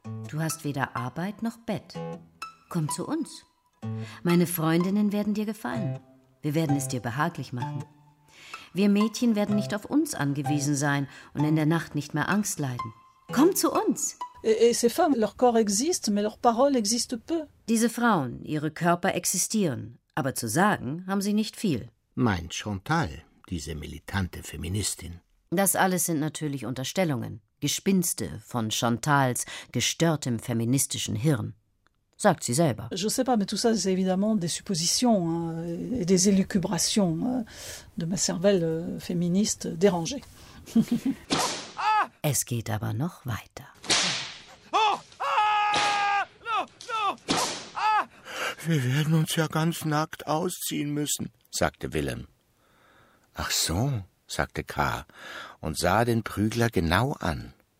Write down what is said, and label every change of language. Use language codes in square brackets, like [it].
[de] Du hast weder Arbeit noch Bett. Komm zu uns. Meine Freundinnen werden dir gefallen. Wir werden es dir behaglich machen. Wir Mädchen werden nicht auf uns angewiesen sein und in der Nacht nicht mehr Angst leiden. Komm zu uns! [fr] Et ces femmes, leur corps existe, mais leur parole existe peu. [de] Diese Frauen, ihre Körper existieren, aber zu sagen haben sie nicht viel. Meint Chantal, diese militante Feministin. Das alles sind natürlich Unterstellungen. Gespinste von Chantals gestörtem feministischen Hirn, sagt sie selber. [fr] Je sais pas, mais tout ça c'est évidemment des suppositions et des élucubrations de ma cervelle féministe dérangée. [de] Es geht aber noch weiter. Wir werden uns ja ganz nackt ausziehen müssen, sagte Willem. Ach so, sagte K. und sah den Prügler genau an.